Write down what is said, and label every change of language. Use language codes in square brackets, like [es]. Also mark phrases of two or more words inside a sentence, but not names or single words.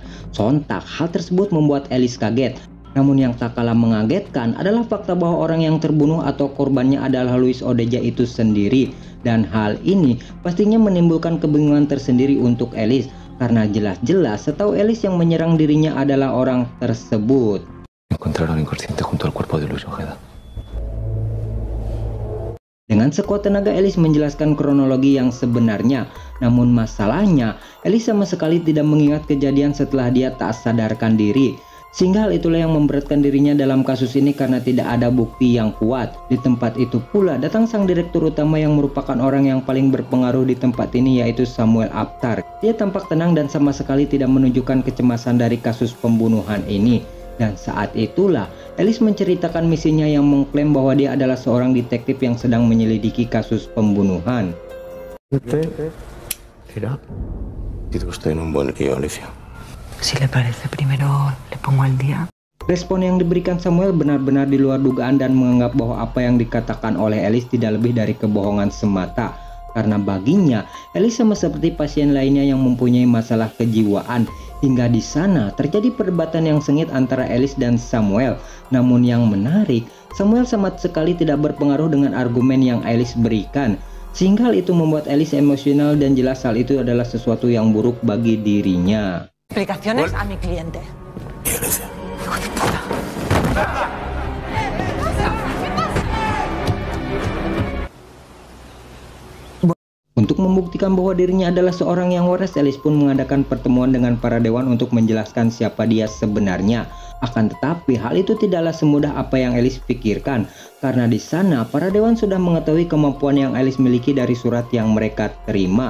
[id] Sontak hal tersebut membuat Alice kaget. Namun yang tak kalah mengagetkan adalah fakta bahwa orang yang terbunuh atau korbannya adalah Luis Odeja itu sendiri. Dan hal ini pastinya menimbulkan kebingungan tersendiri untuk Alice, karena jelas-jelas setahu Alice yang menyerang dirinya adalah orang tersebut. [es] Encontraron inconsciente junto al cuerpo de Luis Ojeda. [id] Dengan sekuat tenaga Alice menjelaskan kronologi yang sebenarnya. Namun masalahnya, Alice sama sekali tidak mengingat kejadian setelah dia tak sadarkan diri. Sehingga hal itulah yang memberatkan dirinya dalam kasus ini karena tidak ada bukti yang kuat. Di tempat itu pula datang sang direktur utama yang merupakan orang yang paling berpengaruh di tempat ini, yaitu Samuel Aptar. Dia tampak tenang dan sama sekali tidak menunjukkan kecemasan dari kasus pembunuhan ini. Dan saat itulah Alice menceritakan misinya yang mengklaim bahwa dia adalah seorang detektif yang sedang menyelidiki kasus pembunuhan. [es] Mira, tiene usted un buen guión, Alicia. Si le parece, primero le pongo al día. [id] Respon yang diberikan Samuel benar-benar di luar dugaan dan menganggap bahwa apa yang dikatakan oleh Alice tidak lebih dari kebohongan semata. Karena baginya, Alice sama seperti pasien lainnya yang mempunyai masalah kejiwaan. Hingga di sana terjadi perdebatan yang sengit antara Alice dan Samuel. Namun yang menarik, Samuel sama sekali tidak berpengaruh dengan argumen yang Alice berikan. Sehingga hal itu membuat Alice emosional dan jelas hal itu adalah sesuatu yang buruk bagi dirinya. [es] Explicaciones a mi cliente. Hijo de puta. [id] Untuk membuktikan bahwa dirinya adalah seorang yang waras, Alice pun mengadakan pertemuan dengan para dewan untuk menjelaskan siapa dia sebenarnya. Akan tetapi hal itu tidaklah semudah apa yang Alice pikirkan, karena di sana para dewan sudah mengetahui kemampuan yang Alice miliki dari surat yang mereka terima.